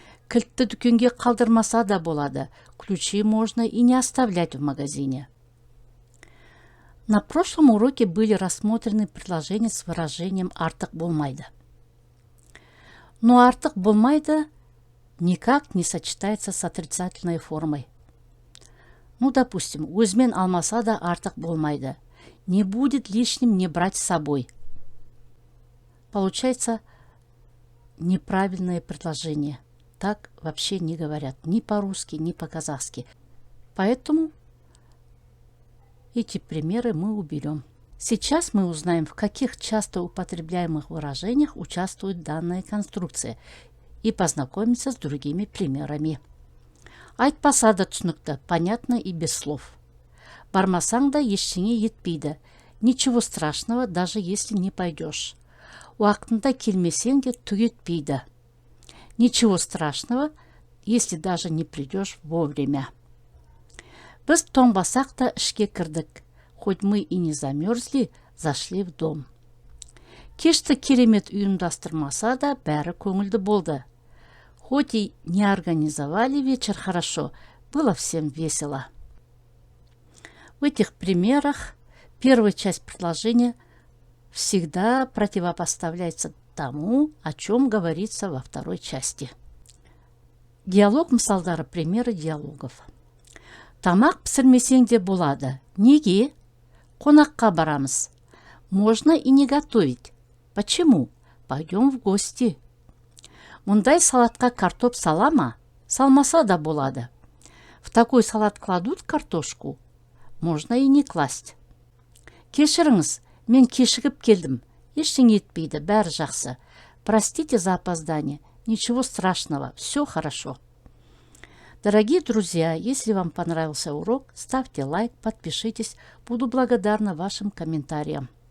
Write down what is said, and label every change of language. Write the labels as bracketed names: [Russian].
[Kazakh] Кілтті дүкенге қалдырмаса да болады, [Russian] ключи можно и не оставлять в магазине. На прошлом уроке были рассмотрены предложения с выражением «артық болмайды». Но «артық болмайды» никак не сочетается с отрицательной формой. Допустим, [Kazakh] өзімен алмаса да артық болмайды. [Russian] Не будет лишним не брать с собой. Получается неправильное предложение. Так вообще не говорят ни по-русски, ни по-казахски. Поэтому эти примеры мы уберем. Сейчас мы узнаем, в каких часто употребляемых выражениях участвует данная конструкция, и познакомимся с другими примерами. [Kazakh] Айтпаса да түсінікті, [Russian] понятно и без слов. [Kazakh] Бармасаң да ештеңе етпейді. [Russian] Ничего страшного, даже если не пойдешь. [Kazakh] Уақытында келмесең де түк етпейді. [Russian] Ничего страшного, если даже не придешь вовремя. [Kazakh] Біз тоңбасақ та ішке кірдік. [Russian] Хоть мы и не замерзли, зашли в дом. [Kazakh] Кешті керемет ұйымдастырмаса да бәрі көңілді болды. [Russian] Хоть и не организовали вечер хорошо, было всем весело. В этих примерах первая часть предложения всегда противопоставляется тому, о чем говорится во второй части. [Kazakh] Диалог мысалдары, [Russian] примеры диалогов. [Kazakh] Тамақ пісірмесең де болады. Неге? Қонаққа барамыз. [Russian] Можно и не готовить. Почему? Пойдем в гости. [Kazakh] Мұндай салатқа картоп сала ма? Салмаса да болады. [Russian] В такой салат кладут картошку? Можно и не класть. [Kazakh] Кешіріңіз, мен кешігіп келдім. Ештеңе етпейді, бәрі жақсы. [Russian] Простите за опоздание. Ничего страшного, все хорошо. Дорогие друзья, если вам понравился урок, ставьте лайк, подпишитесь. Буду благодарна вашим комментариям.